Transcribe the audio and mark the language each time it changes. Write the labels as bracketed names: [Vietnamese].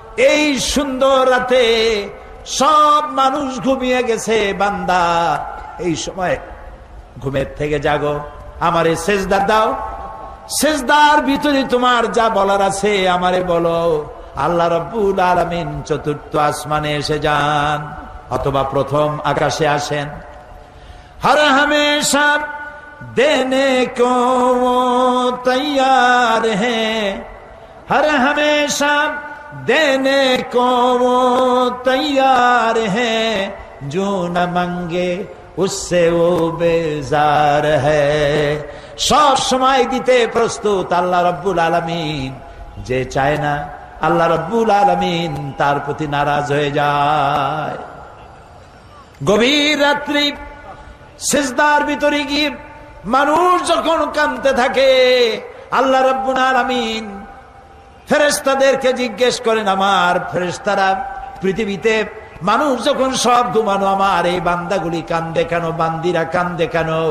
[Bangla] এই সুন্দর রাতে সব মানুষ ঘুমিয়ে গেছে, বান্দা এই সময় ঘুমের থেকে জাগো, আমারে সেজদা দাও, সেজদার ভিতরে তোমার যা বলার আছে আমারে বলো। আল্লাহ রাব্বুল আলামিন চতুর্থ আসমানে এসে যান অথবা প্রথম আকাশে আসেন। [Hindi] हर हमेशा देने को वो तैयार है, हर हमेशा देने को वो तैयार है, जो न मांगे उससे वो बेजार है। [Bangla] সব সময় দিতে প্রস্তুত আল্লাহ রাব্বুল আলামিন। যে চায় না আল্লাহ রাব্বুল আলামিন তার প্রতি নারাজ হয়ে যায়। গভীর রাত্রি সিজদার ভিতরে গিয়ে মানুষ যখন কাঁদতে থাকে, আল্লাহ রাব্বুল আলামিন ফেরেশতাদেরকে জিজ্ঞেস করেন, আমার ফেরেশতারা পৃথিবীতে মানুষ যখন সব ঘুমানো, আমার এই বান্দাগুলি কান্দে কেন, বান্দিরা কান্দে কেন?